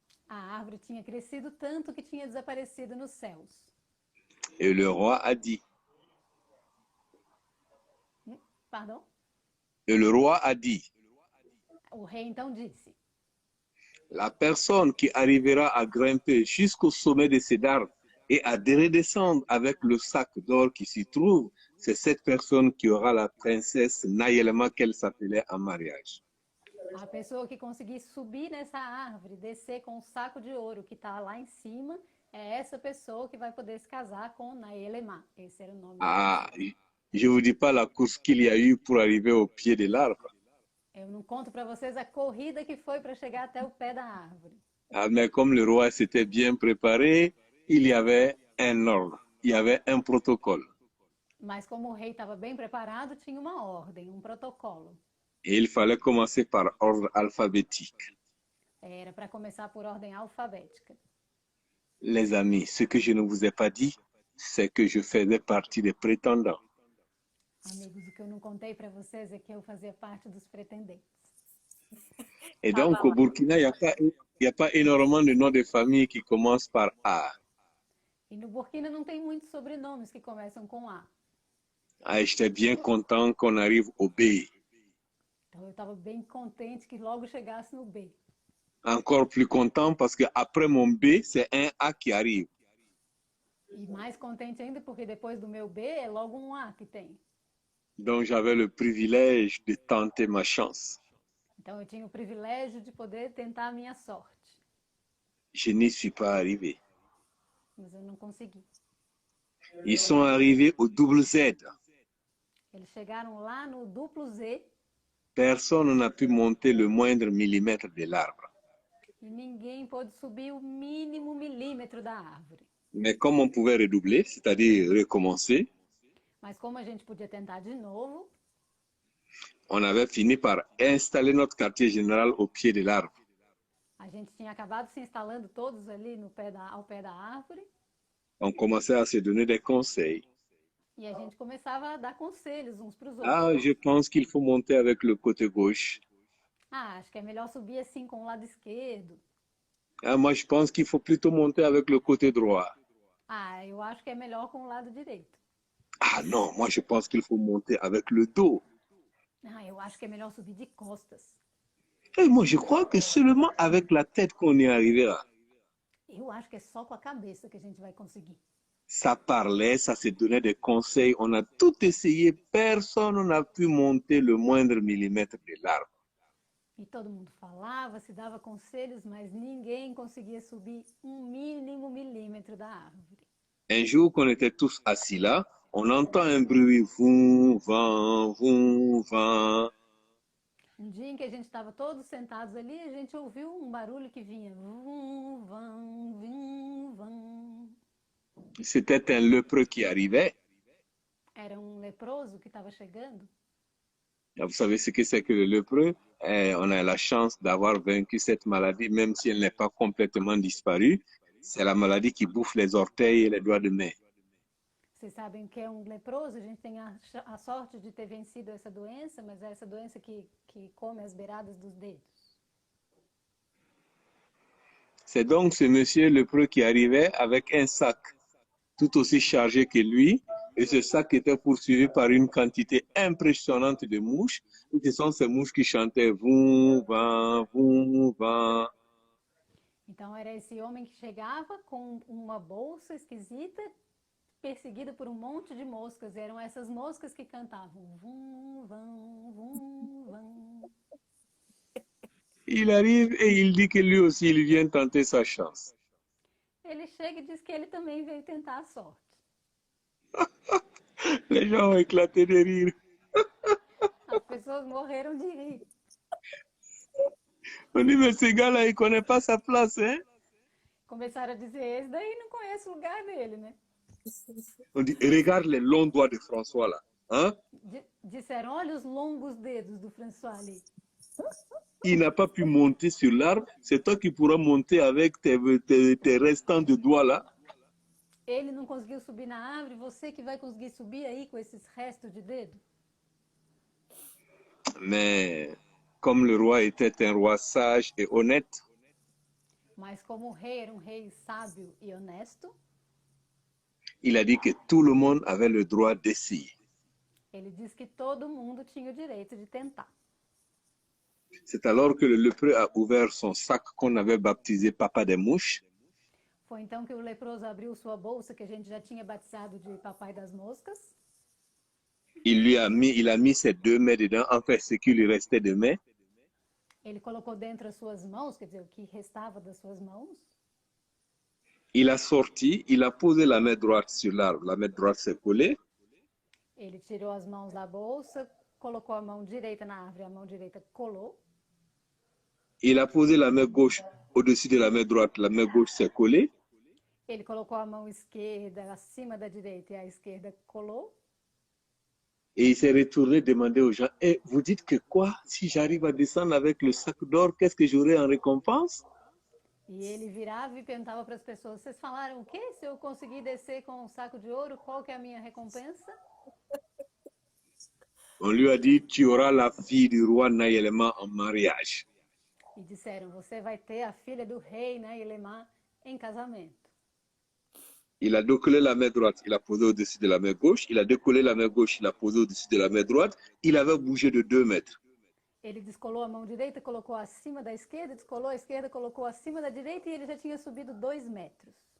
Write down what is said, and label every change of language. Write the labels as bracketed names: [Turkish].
[Portuguese] a árvore tinha crescido tanto que tinha desaparecido nos céus. [French] Et le roi a dit, Pardon? et le roi a dit, [Portuguese] O rei então disse: [French] la personne qui arrivera à grimper jusqu'au sommet de cet arbre et à redescendre avec le sac d'or qui s'y trouve, c'est cette personne qui aura la princesse Nayelema qu'elle s'appelait en mariage. [Portuguese] a pessoa que conseguir subir nessa árvore, descer com o saco de ouro que está lá em cima, é essa pessoa que vai poder se casar com Naelema. Esse era o nome. [French] Ah, je ne vous dis pas la course qu'il y a eu pour arriver au pied de l'arbre. [Portuguese] Eu não conto para vocês a corrida que foi para chegar até o pé da árvore. [French] Ah, mais comme le roi s'était bien préparé, il y avait un ordre, il y avait un protocole. [Portuguese] Mas como o rei estava bem preparado, tinha uma ordem, um protocolo. [French] Et il fallait commencer par ordre alphabétique. [Portuguese] Era para começar por ordem alfabética. [French] Les amis, ce que je ne vous ai pas dit, c'est que je faisais partie des prétendants. [Portuguese] Amigos, o que eu não contei para vocês é que eu fazia parte dos pretendentes. [French] Et Ah, donc, bah, au Burkina, il n'y a pas énormément de noms de famille qui commencent par A. [Portuguese] E no Burkina não tem muitos sobrenomes que começam com A. [French] Ah, j'étais bien content qu'on arrive au B. [Portuguese] Então eu estava bem contente que logo chegasse no B. [French] Encore plus content parce qu'après mon B, c'est un A qui arrive. [Portuguese] E mais contente ainda porque depois do meu B é logo um A que tem. [French] Donc, j'avais le privilège de tenter ma chance. [Portuguese] Então eu tinha o privilégio de poder tentar a minha sorte. [French] Je n'y suis pas arrivé. [Portuguese] Mas eu não consegui. [French] Ils sont arrivés au double Z. [Portuguese] Eles chegaram lá no duplo Z [French] Personne n'a pu monter le moindre millimètre de l'arbre. [Portuguese] e ninguém pôde subir o mínimo milímetro da árvore. [French] Mais comme on pouvait redoubler, c'est-à-dire recommencer, [Portuguese] Mas como a gente podia tentar de novo, [French] on avait fini par installer notre quartier général au pied de l'arbre. [Portuguese] a gente tinha acabado se instalando todos ali no ao pé da árvore [French] On commençait à se donner des conseils. [Portuguese] e a gente começava a dar conselhos uns para os outros. [French] Ah, je pense qu'il faut monter avec le côté gauche. [Portuguese] Ah, acho que é melhor subir assim com o lado esquerdo. [French] Ah, moi, je pense qu'il faut plutôt monter avec le côté droit. [Portuguese] Ah, eu acho que é melhor com o lado direito. [French] Ah non, moi, je pense qu'il faut monter avec le dos. [Portuguese] Ah, eu acho que é melhor subir de costas. [French] Et moi, je crois que seulement avec la tête qu'on y arrivera. [Portuguese] Eu acho que é só com a cabeça que a gente vai conseguir. [French] Ça parlait, ça se donnait des conseils. On a tout essayé. Personne n'a pu monter le moindre millimètre de l'arbre. [Portuguese] E todo mundo falava, se dava conselhos, mas ninguém conseguia subir um mínimo milímetro da árvore. [French] Un jour qu'on était tous assis là, on entend un bruit, voum, vent, voum, vent. [Portuguese] Um dia em que a gente estava todos sentados ali, a gente ouviu um barulho que vinha. Vum, vum, vum, vum. [French] C'était un lépreux qui arrivait. [Portuguese] Era um leproso que estava chegando. [French] Vous savez ce que c'est que le lépreux? On a la chance d'avoir vaincu cette maladie, même si elle n'est pas complètement disparue. C'est la maladie qui bouffe les orteils et les doigts de main. [Portuguese] Vocês sabem o que é um leproso? A gente tem a sorte de ter vencido essa doença, mas é essa doença que come as beiradas dos dedos. [French] C'est donc ce monsieur lépreux qui arrivait avec un sac tout aussi chargé que lui, et ce sac était poursuivi par une quantité impressionnante de mouches, et ce sont ces mouches qui chantaient Voum, vent, voum, vent. [Portuguese] Então era esse homem que chegava com uma bolsa esquisita, perseguido por um monte de moscas. E eram essas moscas que cantavam. Vum, vão, vum, vão. [French] Il arrive et il dit que lui aussi, il vient tenter sa chance. [Portuguese] Ele chega e diz que ele também veio tentar a sorte. [French] Les gens ont éclaté de rire. [Portuguese] As pessoas morreram de rir. [French] On dit, mais ce gars-là, il connaît pas sa place, hein? [Portuguese] Começaram a dizer, esse daí não conhece o lugar dele, né? [French] On dit, regarde les longs doigts de François, là. Hein? [Portuguese] Disseram, olha os longos dedos do François ali. [French] Il n'a pas pu monter sur l'arbre. C'est toi qui pourras monter avec tes restants de doigts, là. [Portuguese] Ele não conseguiu subir na árvore, você que vai conseguir subir aí com esses restos de dedo? [French] Mais comme le roi était un roi sage et honnête, [Portuguese] Mas como o rei era um rei sábio e honesto, [French] il a dit que tout le monde avait le droit d'essayer. [Portuguese] ele disse que todo mundo tinha o direito de tentar. [French] C'est alors que le lépreux a ouvert son sac qu'on avait baptisé Papa des Mouches. [Portuguese] Foi então que o leproso abriu sua bolsa, que a gente já tinha batizado de Papai das Moscas. [French] Il a mis ses 2 mains dedans, enfin ce qui lui restait de mains. [Portuguese] Ele colocou dentro as suas mãos, quer dizer, o que restava das suas mãos. [French] Il a sorti, il a posé la main droite sur l'arbre, la main droite s'est collée. [Portuguese] Ele tirou as mãos da bolsa, colocou a mão direita na árvore, a mão direita colou. [French] Il a posé la main gauche au-dessus de la main droite, la main gauche s'est collée. [Portuguese] Ele colocou a mão esquerda acima da direita e a esquerda colou. [French] Et il s'est retourné demander aux gens, eh, vous dites que quoi? Si j'arrive à descendre avec le sac d'or, qu'est-ce que j'aurai en récompense? [Portuguese] E ele virava e perguntava para as pessoas, vocês falaram o quê? Se eu conseguir descer com um saco de ouro, qual que é a minha recompensa? [French] On lui a dit, tu auras la fille du roi Nayelema en mariage. [Portuguese] E disseram, você vai ter a filha do rei, né, Elemá, em casamento. [French] Il a décollé la main droite, il a posé au-dessus de la main gauche. Il a décollé la main gauche, il a posé au-dessus de la main droite. Il avait bougé de 2 mètres. [Portuguese] Ele descolou a mão direita, colocou acima da esquerda, descolou a esquerda, colocou acima da direita e ele já tinha subido 2 metros.